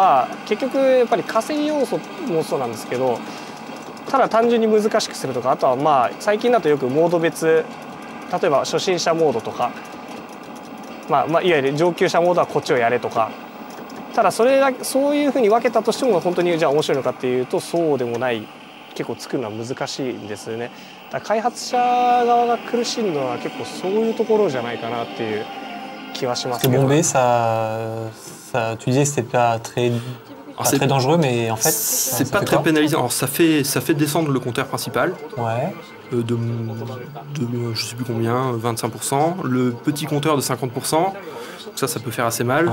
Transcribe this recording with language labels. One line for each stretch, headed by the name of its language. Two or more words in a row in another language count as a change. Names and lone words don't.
Japanese: は結局やっぱり稼ぎ要素もそうなんですけど、ただ単純に難しくするとか、あとは最近だとよくモード別、例えば初心者モードとか、いわゆる上級者モードはこっちをやれとか、ただそういうふうに分けたとしても本当にじゃあ面白いのかっていうとそうでもない、結構作るのは難しいんですよね。だから開発者側が苦しいのは結構そういうところじゃないかなっていう気はしますけど。
French: Bomber, tu disais que c'était pas très dangereux, mais en fait c'est pas très pénalisant. Alors ça fait descendre le compteur principal. Ouais. De je sais plus combien, 25%. Le petit compteur de 50%. Ça peut faire assez mal.